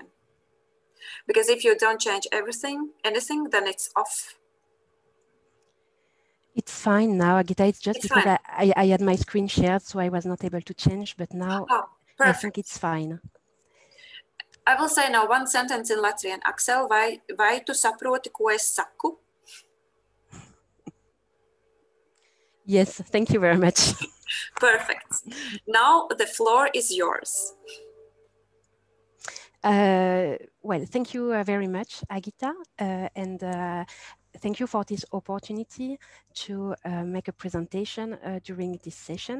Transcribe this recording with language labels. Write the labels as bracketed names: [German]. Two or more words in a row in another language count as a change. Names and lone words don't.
[English] Because if you don't change anything, then it's off. It's fine now, Agita. It's just because I had my screen shared, so I was not able to change, but now I think it's fine. I will say now 1 sentence in Latvian. Axel, [Latvian] vai tu saproti, ko es saku? [English] Yes, thank you very much. Perfect. Now the floor is yours. Well, thank you very much, Agita, and thank you for this opportunity to make a presentation during this session.